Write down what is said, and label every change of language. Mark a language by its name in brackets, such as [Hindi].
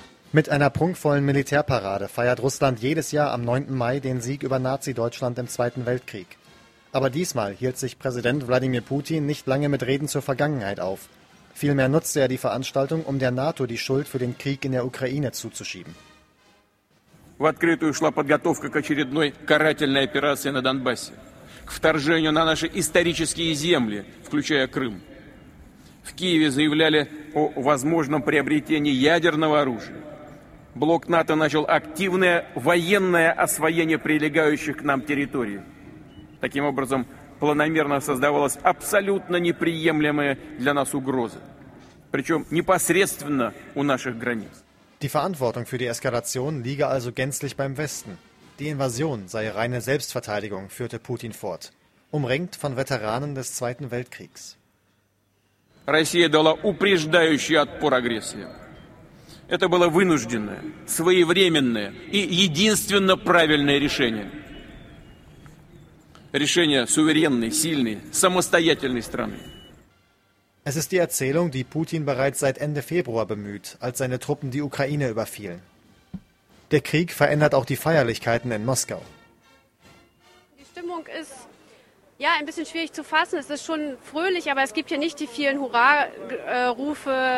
[German] Mit einer prunkvollen Militärparade feiert Russland jedes Jahr am 9. Mai den Sieg über Nazi-Deutschland im Zweiten Weltkrieg. Aber diesmal hielt sich Präsident Wladimir Putin nicht lange mit Reden zur Vergangenheit auf. Vielmehr nutzte er die Veranstaltung, um der NATO die Schuld für den Krieg in der Ukraine zuzuschieben. [Russian] В открытую шла подготовка к очередной карательной операции на Донбассе, к вторжению на наши исторические земли, включая Крым. В Киеве заявляли о возможном приобретении ядерного оружия. Блок НАТО начал активное военное освоение прилегающих к нам территорий. Таким образом, планомерно создавалась абсолютно неприемлемая для нас угроза. причем непосредственно у наших границ. [German] Die Verantwortung für die Eskalation liege also gänzlich beim Westen. Die Invasion sei reine Selbstverteidigung, führte Putin fort, umringt von Veteranen des Zweiten Weltkriegs. [Russian] Россия дала упреждающий отпор агрессии. Это было вынужденное, своевременное и единственно правильное решение. Решение суверенной, сильной, самостоятельной страны. [German] Es ist die Erzählung, die Putin bereits seit Ende Februar bemüht, als seine Truppen die Ukraine überfielen. Der Krieg verändert auch die Feierlichkeiten in Moskau. Die Stimmung ist ja ein bisschen schwierig zu fassen. Es ist schon fröhlich, aber es gibt hier nicht die vielen Hurra-Rufe.